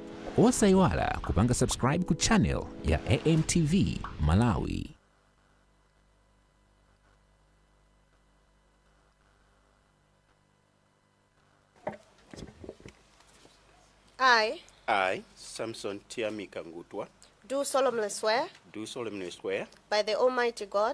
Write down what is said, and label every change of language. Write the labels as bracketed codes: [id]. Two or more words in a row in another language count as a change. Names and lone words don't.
[ny] Osaiwala kupanga subscribe ku channel ya AMTV Malawi. [en] I, Samson Ngutwa, do solemnly swear by the Almighty God